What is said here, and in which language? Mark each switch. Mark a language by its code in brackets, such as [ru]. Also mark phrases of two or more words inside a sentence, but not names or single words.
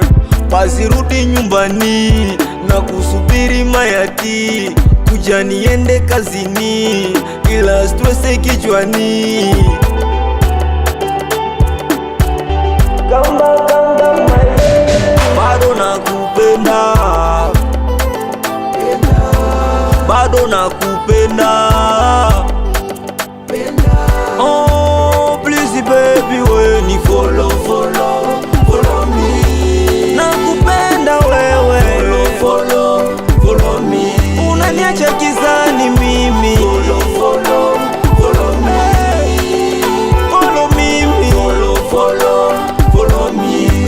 [sw] Basi rudi nyumbani na kusubiri mayati, kuja niende kazini ila stress kichwani. Bado nakupenda, bado nakupenda. [en] Oh please baby, when you follow me. [sw] Nakupenda wewe, [en] follow me. [sw] Unaniacha kizani mimi, [en] follow me, follow me.